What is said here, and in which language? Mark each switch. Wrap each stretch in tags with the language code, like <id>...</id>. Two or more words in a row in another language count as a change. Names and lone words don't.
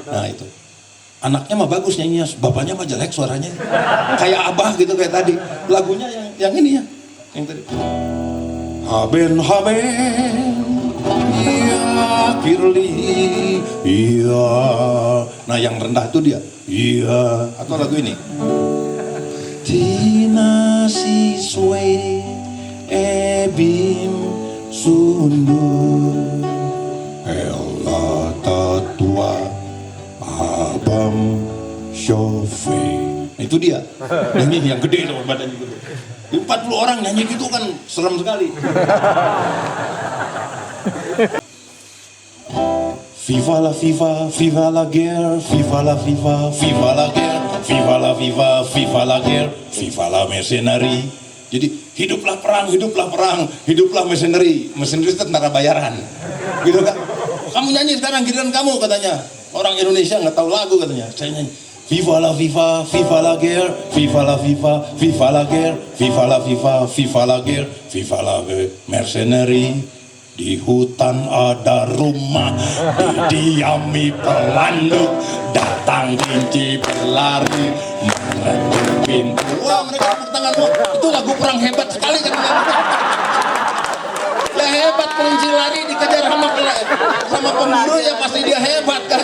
<id>Nah itu, anaknya mah bagus nyanyinya, bapaknya mah jelek suaranya, kayak abah gitu kayak tadi. Lagunya yang ini ya, yang tadi. Haben, iya Kirli, iya. Nah yang rendah itu dia, iya. Atau lagu ini. Tina siswe ebim sundur ela tatua abam syofe. Nah, itu dia nyanyi yang gede loh badannya gitu. 40 orang nyanyi gitu kan serem sekali.</id> <fr>Viva la viva, viva la guerre, viva la viva, viva la guerre, viva la viva, viva la guerre, viva la mercenari.</fr> <id>Jadi hiduplah perang, hiduplah mercenari. Mercenari itu tentara bayaran. Gitu kan? Kamu nyanyi sekarang giliran kamu katanya. Orang Indonesia nggak tahu lagu katanya. Saya nyanyi.</id> <fr>Viva la viva, viva la guerre, viva la viva, viva la guerre, viva la viva, viva la guerre, viva la mercenari.</fr> <id>Di hutan ada rumah, didiami pelanduk, datang kelinci berlari, mengetuk pintu. Wah, mereka tepuk tangan, itu lagu perang hebat sekali kan? Ya hebat, kelinci lari dikejar sama pemburu, ya pasti dia hebat kan?</id>